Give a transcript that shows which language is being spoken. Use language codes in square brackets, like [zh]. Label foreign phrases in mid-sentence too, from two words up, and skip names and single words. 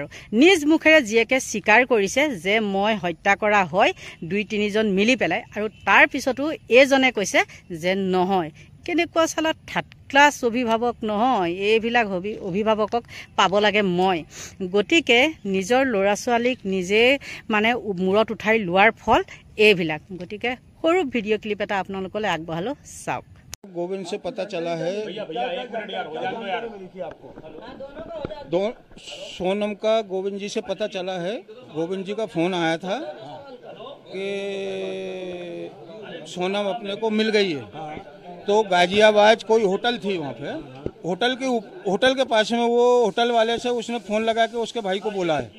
[as] নিজ মুখেৰে জীয়েকে স্বীকাৰ কৰিছে যে মই হত্যা কৰা হয় 2-3জন মিলি পেলাই, আৰু তাৰ পিছতো এইজনে কৈছে যে নহয়। কেনেকুৱা চালত [en] third class [as] অভিভাৱক নহয়, এইবিলাক অভিভাৱকক পাব লাগে মই। গতিকে নিজৰ ল'ৰা ছোৱালীক নিজে মানে মূৰত উঠাই লোৱাৰ ফল এইবিলাক। গতিকে সৰু ভিডিঅ' ক্লিপ এটা আপোনালোকলৈ আগবঢ়ালোঁ, চাওক। [hi] गोविंद से पता चला है, सोनम का गोविंद जी से पता चला है। गोविंद जी का फोन आया था कि सोनम अपने को मिल गई है। तो गाजियाबाद कोई होटल थी, वहाँ पे होटल के पास में वो होटल वाले से उसने फोन लगा के उसके भाई को बोला है।